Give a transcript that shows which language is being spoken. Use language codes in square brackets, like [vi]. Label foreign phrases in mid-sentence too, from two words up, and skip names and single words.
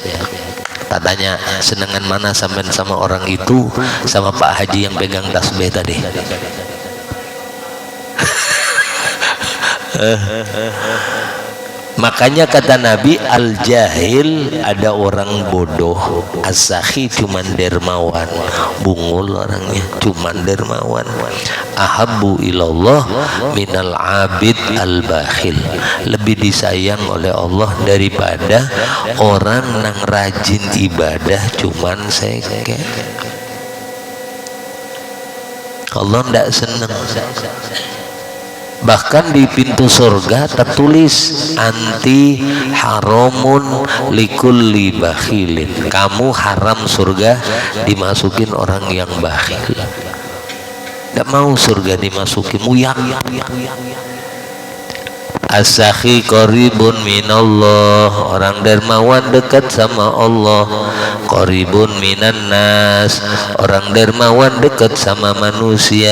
[id] Katanya, senengan mana sampai sama orang itu, sama Pak Haji yang pegang tasbih tadi. Makanya kata Nabi, al-jahil, ada orang bodoh, as-sakhi cuman dermawan, bungul orangnya, cuman dermawan. [ar] أحب إلى الله من العابد البخيل, [id] lebih disayang oleh Allah daripada orang yang rajin ibadah cuman seke. Allah ndak seneng. Bahkan di pintu surga tertulis [ar] أنت حرام لكل بخيل, [id] kamu haram surga dimasukin orang yang bakhil. Tidak mau surga dimasuki muyak. [ar] السخي قريب من الله, [id] orang dermawan dekat sama Allah. [ar] قريب من الناس, [id] orang dermawan dekat sama manusia.